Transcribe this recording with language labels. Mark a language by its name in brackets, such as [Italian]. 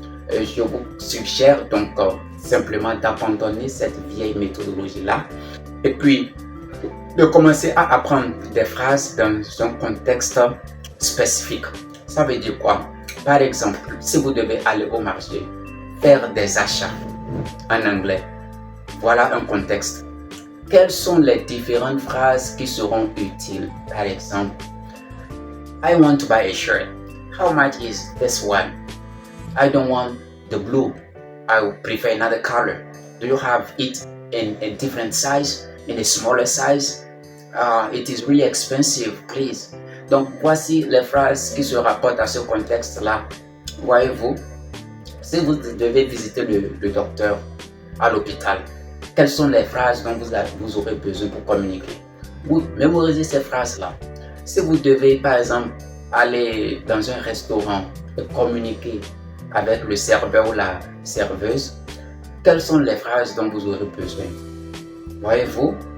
[French] Je vous suggère donc simplement d'abandonner cette vieille méthodologie-là et puis de commencer à apprendre des phrases dans un contexte spécifique. Ça veut dire quoi? Par exemple, si vous devez aller au marché, faire des achats en anglais, voilà un contexte. Quelles sont les différentes phrases qui seront utiles? [English] Par exemple, I want to buy a shirt. How much is this one? I don't want the blue. I would prefer another color. Do you have it in a different size, in a smaller size? It is really expensive, please. [French] Donc, voici les phrases qui se rapportent à ce contexte-là. Voyez-vous, si vous devez visiter le docteur à l'hôpital, quelles sont les phrases dont vous aurez besoin pour communiquer? Vous mémorisez ces phrases-là. Si vous devez, par exemple, aller dans un restaurant et communiquer avec le serveur ou la serveuse, quelles sont les phrases dont vous aurez besoin? Voyez-vous?